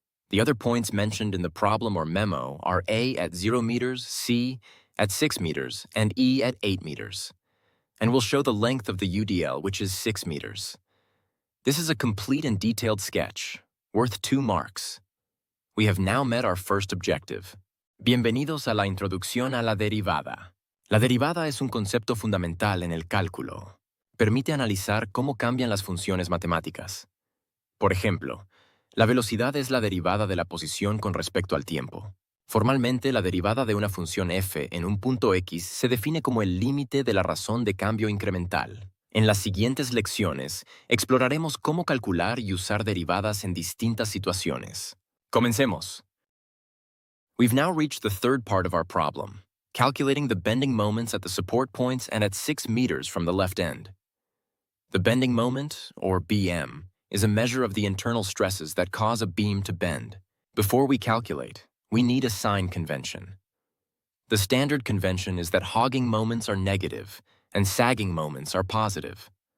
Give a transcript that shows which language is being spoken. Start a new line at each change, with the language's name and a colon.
English: The other points mentioned in the problem or memo are A at 0 meters, C at 6 meters, and E at 8 meters. And we'll show the length of the UDL, which is 6 meters. This is a complete and detailed sketch, worth 2 marks. We have now met our first objective.
Spanish: Bienvenidos a la introducción a la derivada. La derivada es un concepto fundamental en el cálculo. Permite analizar cómo cambian las funciones matemáticas. Por ejemplo, la velocidad es la derivada de la posición con respecto al tiempo. Formalmente, la derivada de una función f en un punto x se define como el límite de la razón de cambio incremental. En las siguientes lecciones, exploraremos cómo calcular y usar derivadas en distintas situaciones. Comencemos.
English: We've now reached the third part of our problem, calculating the bending moments at the support points and at 6 meters from the left end. The bending moment, or BM, is a measure of the internal stresses that cause a beam to bend. Before we calculate, we need a sign convention. The standard convention is that hogging moments are negative and sagging moments are positive.